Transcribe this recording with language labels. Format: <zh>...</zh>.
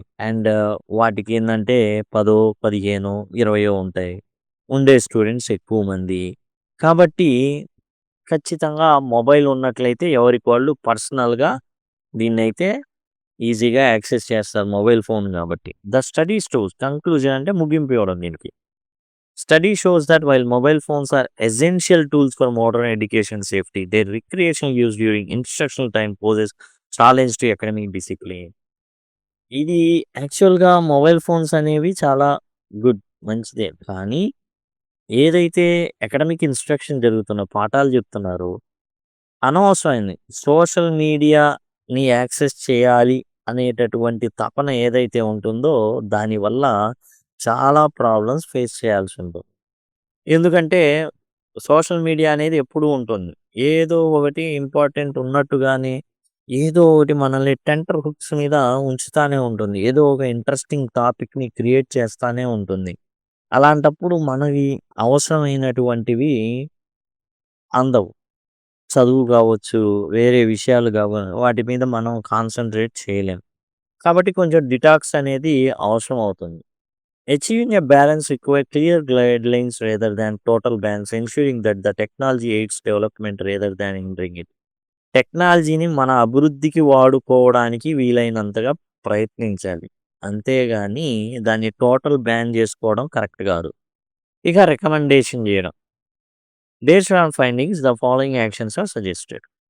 <te>And వాటికి ఏందంటే 10, 15, 20 ఉంటాయి. ఉండే స్టూడెంట్స్ ఎక్కువ మంది. కాబట్టి ఖచ్చితంగా మొబైల్ ఉన్నట్లయితే ఎవరికి వాళ్ళు పర్సనల్‌గా దీన్నైతే ఈజీగా యాక్సెస్ చేస్తారు మొబైల్ ఫోన్ కాబట్టి.</te> <en>the study shows conclusion</en> <te>అంటే ముగింపు ఇవ్వడం దీనికి.</te> <en>Study shows that while mobile phones are essential tools for modern education safety, their recreational use during instructional time poses challenge to academic discipline.</en> <te>ఇది యాక్చువల్‌గా mobile phones అనేవి చాలా good. మంచిదే. కానీ ఏదైతే అకాడమిక్ ఇన్‌స్ట్రక్షన్ జరుగుతున్న పాఠాలు చెప్తున్నారో అనవసరమైంది. సోషల్ మీడియాని యాక్సెస్ చేయాలి అనేటటువంటి తపన ఏదైతే ఉంటుందో దానివల్ల చాలా ప్రాబ్లమ్స్ ఫేస్ చేయాల్సి ఉంటుంది. ఎందుకంటే సోషల్ మీడియా అనేది ఎప్పుడూ ఉంటుంది. ఏదో ఒకటి ఇంపార్టెంట్ ఉన్నట్టుగానే ఏదో ఒకటి మనల్ని టెంటర్ హుక్స్ మీద ఉంచుతానే ఉంటుంది. ఏదో ఒక ఇంట్రెస్టింగ్ టాపిక్‌ని క్రియేట్ చేస్తానే ఉంటుంది. అలాంటప్పుడు మనవి అవసరమైనటువంటివి అందవు. చదువు కావచ్చు, వేరే విషయాలు వాటి మీద మనం కాన్సంట్రేట్ చేయలేం. కాబట్టి కొంచెం డిటాక్స్ అనేది అవసరం అవుతుంది.</te> <en>Achieving a balance requires clear guidelines rather than total bans, ensuring that the technology aids development rather than hindering it.</en> <te>టెక్నాలజీని మన అభివృద్ధికి వాడుకోవడానికి వీలైనంతగా ప్రయత్నించాలి. అంతేగాని దాన్ని టోటల్ బ్యాన్ చేసుకోవడం కరెక్ట్ కాదు. ఇక రికమెండేషన్ చేయడం.</te> <en>Based on findings, the following actions are suggested.</en>